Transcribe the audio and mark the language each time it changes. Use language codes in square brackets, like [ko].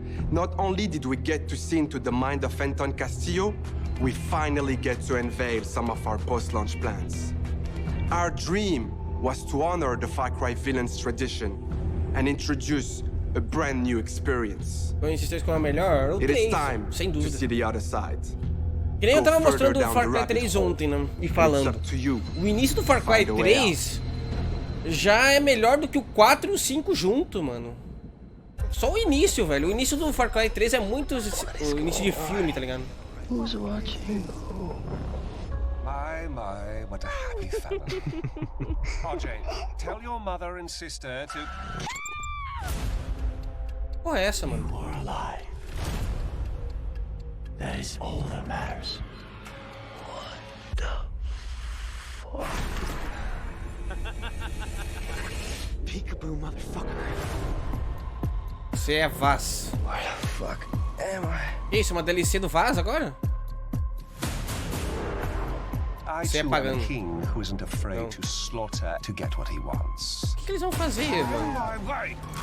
[en] Not only did we get to see into the mind of Anton Castillo, we finally get to unveil some of our post-launch plans. Our dream was to honor the Far Cry villain's tradition and introduce a brand new experience. It is time to see the other side. [pt] Que nem eu tava mostrando o Far Cry 3 ontem, né? E falando. O início do Far Cry 3 já é melhor do que o 4 e o 5 junto, mano. Só o início, velho. O início do Far Cry 3 é muito o início de filme, tá ligado? [en] Who's watching? My, what a happy fella. RJ, tell your mother and sister to... [pt] Porra é essa, mano? [en] You are alive. That is all that matters. What the fuck? Peekaboo, motherfucker. [pt] Você é Vaz. [en] Where the fuck am I? [pt] Isso, uma DLC do Vaz agora? Você é pagando. [en] A king who isn't afraid to slaughter to get what he wants. [pt] O que eles vão fazer, mano?